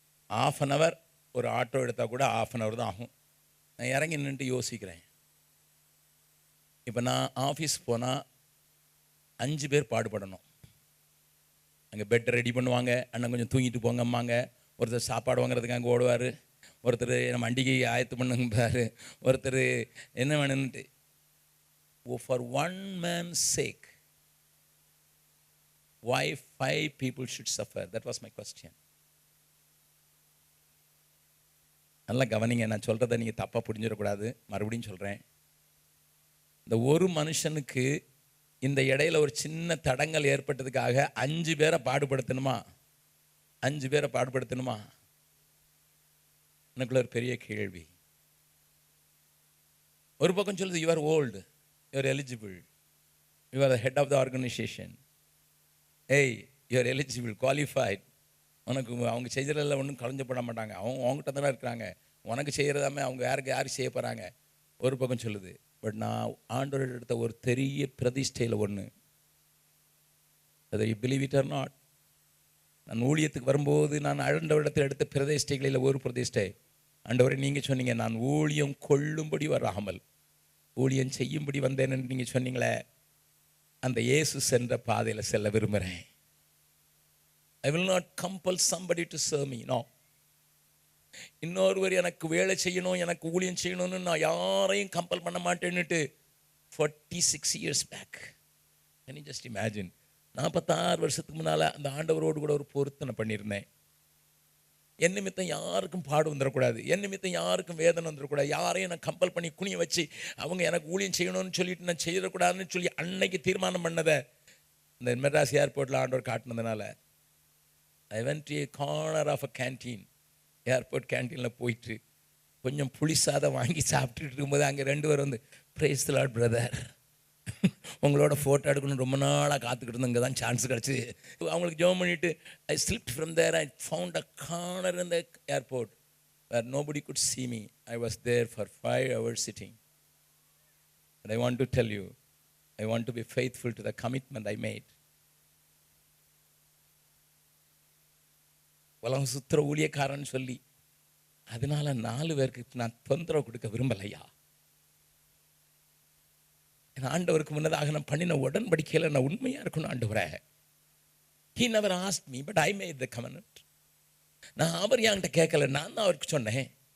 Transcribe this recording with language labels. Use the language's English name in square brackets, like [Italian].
[Tamil] 1/2 hour ஒரு auto எடுத்தால் கூட 1/2 hour தான் ஆகும். நான் இறங்கி நின்றுட்டு யோசிக்கிறேன், இப்போ நான் ஆஃபீஸ் போனால் 5 பேர் பாடுபடணும். அங்கே பெட் ரெடி பண்ணுவாங்க, அண்ணன் கொஞ்சம் தூங்கிட்டு போங்கம்மாங்க. ஒருத்தர் சாப்பாடு வாங்குறதுக்கு அங்கே ஓடுவார், ஒருத்தர் நம்ம அண்டிகை ஆயத்து பண்ணுங்கப்பார், ஒருத்தர் என்ன வேணும்னுட்டு. [English] for one man's sake, why 5 people should suffer? That was my question. [Tamil] நல்லா கவனிங்க, நான் சொல்கிறத நீங்கள் தப்பாக புரிஞ்சிடக்கூடாது. மறுபடியும் சொல்கிறேன். இந்த ஒரு மனுஷனுக்கு இந்த இடையில ஒரு சின்ன தடங்கள் ஏற்பட்டதுக்காக 5 பேரை பாடுபடுத்தணுமா? 5 பேரை பாடுபடுத்தணுமா? எனக்குள்ள ஒரு பெரிய கேள்வி. ஒரு பக்கம் சொல்லுது, [English] you are old, you are eligible, you are the head of the organisation, hey you are eligible, qualified, [Tamil] உனக்கு அவங்க செய்கிறதில் ஒன்றும் கலைஞ்சப்பட மாட்டாங்க, அவங்க அவங்ககிட்ட தானே இருக்கிறாங்க, உனக்கு செய்கிறதாமே அவங்க யாருக்கு செய்ய போகிறாங்க. ஒரு பக்கம் சொல்லுது. பட் நான் ஆண்டவர் எடுத்த ஒரு பெரிய பிரதிஷ்டையில் ஒன்று, அதை [English] you believe it or not, [Tamil] நான் ஊழியத்துக்கு வரும்போது நான் ஆண்டவரிடத்தில் எடுத்த பிரதிஷ்டைகளில் ஒரு பிரதிஷ்டை, ஆண்டவரை நீங்கள் சொன்னீங்க நான் ஊழியம் கொள்ளும்படி வராமல் ஊழியம் செய்யும்படி வந்தேன் என்று நீங்கள் சொன்னீங்களே, அந்த இயேசு சென்ற பாதையில் செல்ல விரும்புகிறேன். [English] I will not compel somebody to serve me. No. [Tamil] இன்னொருவர் எனக்கு வேலை செய்யணும், எனக்கு ஊழியம் செய்யணும்னு நான் யாரையும் கம்பல் பண்ண மாட்டேன்னுட்டு [English] 46 years back. Can you just imagine? [Tamil] 46 வருஷத்துக்கு முன்னால் அந்த ஆண்டவரோடு கூட ஒரு பொருத்தனை பண்ணியிருந்தேன். என் நிமித்தம் யாருக்கும் பாடு வந்துடக்கூடாது, என் நிமித்தம் யாருக்கும் வேதனை வந்துடக்கூடாது, யாரையும் நான் கம்பல் பண்ணி குனிய வச்சு அவங்க எனக்கு ஊழியம் செய்யணும்னு சொல்லிட்டு நான் செய்யக்கூடாதுன்னு சொல்லி அன்னைக்கு தீர்மானம் பண்ணதை இந்த மெட்ராஸ் ஏர்போர்ட்டில் ஆண்டவர் காட்டினதுனால [English] I went to a corner of a canteen, [Tamil] airport கேன்டீனில் போயிட்டு கொஞ்சம் புளி சாதம் வாங்கி சாப்பிட்டுட்டு இருக்கும்போது அங்கே 2 பேர் வந்து, பிரைஸ் தி லார்ட் பிரதர், உங்களோட ஃபோட்டோ எடுக்கணும்னு ரொம்ப நாளாக காத்துக்கிட்டு இருந்தோம், இங்கே தான் சான்ஸ் கிடச்சி. அவங்களுக்கு ஜோம் பண்ணிவிட்டு [English] I slipped from there, I found a corner in the airport where nobody could see me. I was there for 5 hours sitting. And I want to tell you, I want to be faithful to the commitment I made. [Tamil] உலகம் சுத்திர ஊழியக்காரன்னு சொல்லி அதனால 4 பேருக்கு நான் தொந்தரவு கொடுக்க விரும்பலையா. ஆண்டவருக்கு முன்னதாக நான் பண்ணின உடன்படிக்கையில் நான் உண்மையாக இருக்கணும் ஆண்டவரே. [English] He never asked me, but I made the covenant. [Tamil] நான் அவர் என்கிட்ட கேட்கல, நான் தான் அவருக்கு சொன்னேன்.